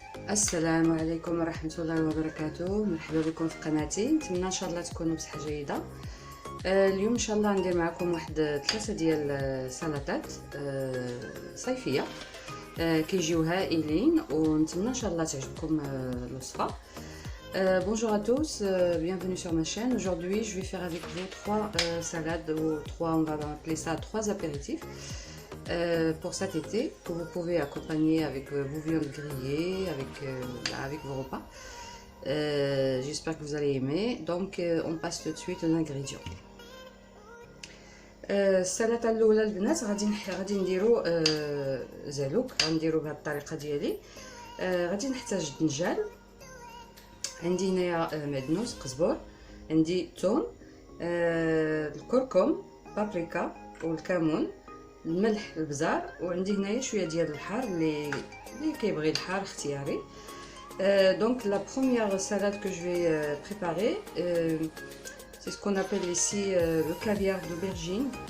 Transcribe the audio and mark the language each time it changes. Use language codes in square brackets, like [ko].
[ar] السلام عليكم ورحمة الله وبركاته. مرحبا بكم في قناتي. نتمنى ان شاء الله تكونوا بصحة جيدة. اليوم ان شاء الله ندير معكم واحد 3 ديال السلطات صيفية كيجيو هائلين، ونتمنى ان شاء الله تعجبكم الوصفة. [fr] Bonjour à tous, bienvenue sur ma chaîne. Aujourd'hui je vais faire avec vous 3 salades, ou 3, on va appeler ça 3 apéritifs pour cet été, que vous pouvez accompagner avec vos viandes grillées, avec vos repas. J'espère que vous allez aimer. Donc on passe tout de suite aux ingrédients. [ar] السلطه الاولى البنات غادي نديرو زالوك، غنديرو بهذه الطريقه ديالي. غادي نحتاج الدنجال، عندي هنايا معدنوس، قزبر، عندي الثوم، الكركم، بابريكا والكمون، الملح، البزار، وعندي هنايا شويه ديال الحار اللي كيبغي الحار اختياري. [fr] Donc la première salade que je vais préparer, c'est ce qu'on appelle ici le caviar d'aubergine.